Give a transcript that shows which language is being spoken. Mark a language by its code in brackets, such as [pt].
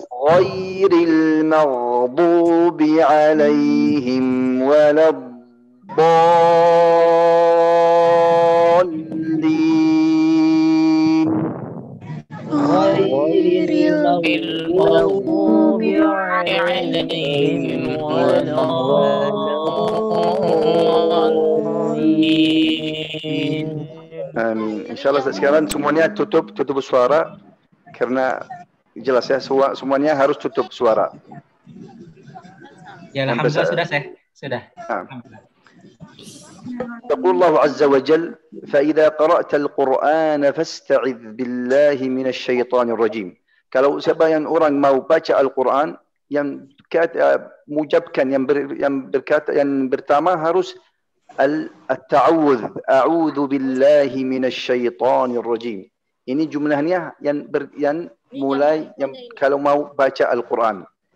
[ar] غير المغضوب عليهم ولا الضالين غير المغضوب عليهم ولا الضالين. Amin. [id] Insyaallah sekarang semuanya tutup suara karena jelas ya semuanya harus tutup suara. Ya alhamdulillah sudah saya. Sudah. [ar] يقول الله عز وجل فإذا قرأت القرآن فاستعذ بالله من الشيطان الرجيم. [id] Kalau siapa yang orang mau baca Al-Quran yang mengucapkan yang berkata yang pertama harus [ar] التعوذ أعوذ بالله من الشيطان الرجيم. [id] Ini jumlahnya yang mulai yang kalau mau baca Al-Quran.